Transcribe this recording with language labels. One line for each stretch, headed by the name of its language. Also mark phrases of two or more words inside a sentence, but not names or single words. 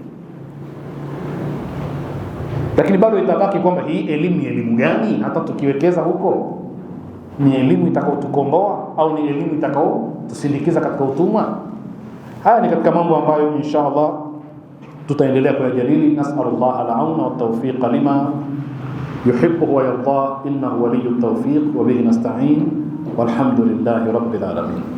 Swahili: Lakini bado itabaki kwamba hii elimu ni elimu gani? Hata tukiwekeza huko, ni elimu itakayotukomboa au ni elimu itakayotusindikiza katika utumwa? Haya ni katika mambo ambayo
Arabic: إن شاء الله
Swahili: tutaendelea kuyajadili.
Arabic: نسأل الله العون وتوفيق لما يحب ويرضى إنه ولي توفيق وبه نستعين والحمد لله رب العالمين.